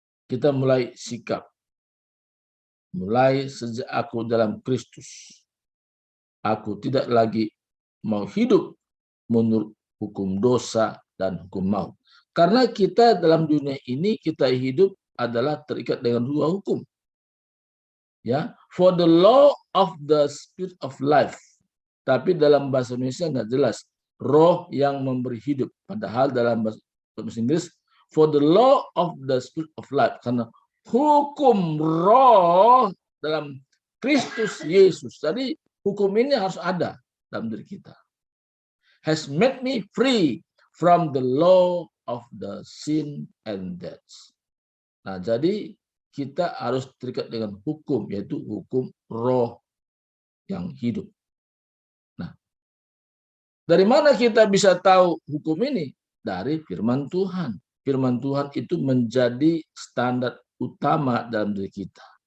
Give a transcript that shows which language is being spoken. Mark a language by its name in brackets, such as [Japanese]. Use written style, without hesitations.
[Indonesian] Kita mulai sikap. Mulai sejak aku dalam Kristus, aku tidak lagi mau hidup menurut hukum dosa dan hukum maut. Karena kita dalam dunia ini, kita hidup adalah terikat dengan dua hukum. [English] Ya, for the law of the spirit of life. [Indonesian] Tapi dalam bahasa Indonesia nggak jelas. Roh yang memberi hidup. Padahal dalam bahasa Inggris, [English] for the law of the spirit of life. [Indonesian] Karena hukum roh dalam Kristus Yesus. Jadi hukum ini harus ada dalam diri kita. [English] Has made me free from the law of the sin and death. [Indonesian] Nah, jadi kita harus terikat dengan hukum, yaitu hukum roh yang hidup. Nah, dari mana kita bisa tahu hukum ini? Dari firman Tuhan. Firman Tuhan itu menjadi standar utama dalam diri kita.